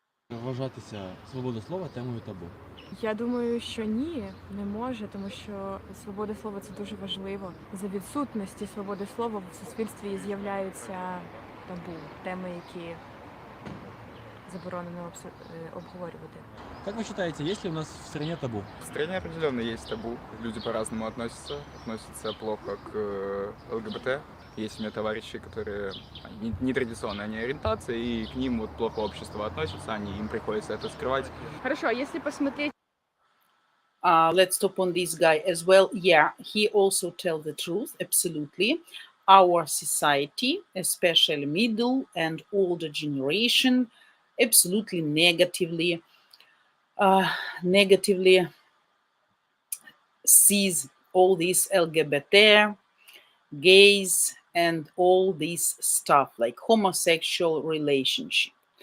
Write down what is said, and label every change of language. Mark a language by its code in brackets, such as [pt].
[uk] Вважатися свобода слова темою табу? Я думаю, що ні, не може, тому що свобода слова – це дуже важливо. За відсутності свободи слова в суспільстві з'являються табу, теми, які заборонено обговорювати. [ru] Как вы считаете, есть ли у нас в стране табу? В стране определенно есть табу. Люди по-разному относятся плохо к ЛГБТ. Есть у меня товарищи, которые нетрадиционной они ориентации, и к ним вот плохо общество относится, им приходится это скрывать. Хорошо, а если посмотреть... [en] Let's stop on this guy as well. Yeah, he also tells the truth, absolutely. Our society, especially middle and older generation, absolutely negatively sees all this LGBT, gays, and all this stuff like homosexual relationship.